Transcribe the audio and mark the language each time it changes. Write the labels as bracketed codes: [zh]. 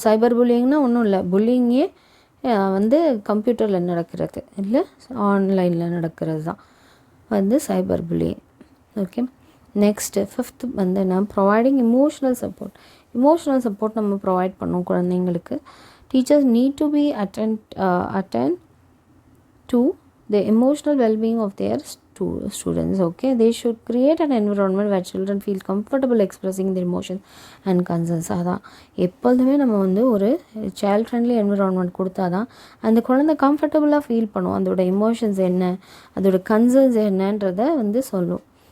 [ta] சைபர் புல்லிங்னா ஒன்றும் இல்லை, புல்லிங்கே வந்து கம்ப்யூட்டரில் நடக்கிறது இல்லை, ஆன்லைனில் நடக்கிறது தான் வந்து cyber bullying. Okay, next fifth வந்து நான் [en] Providing emotional support. [ta] Emotional support நம்ம ப்ரொவைட் பண்ணோம் குழந்தைங்களுக்கு. [en] Teachers need to be attend to the emotional well-being of their students. Okay, they should create an environment where children feel comfortable expressing their emotions and concerns. [ta] அதான் எப்பொழுதுமே நம்ம வந்து ஒரு child friendly environment கொடுத்தா தான் அந்த குழந்தை கம்ஃபர்டபுளாக ஃபீல் பண்ணும். அதோட எமோஷன்ஸ் என்ன, அதோட கன்சர்ன்ஸ் என்னன்றதை வந்து சொல்லும்.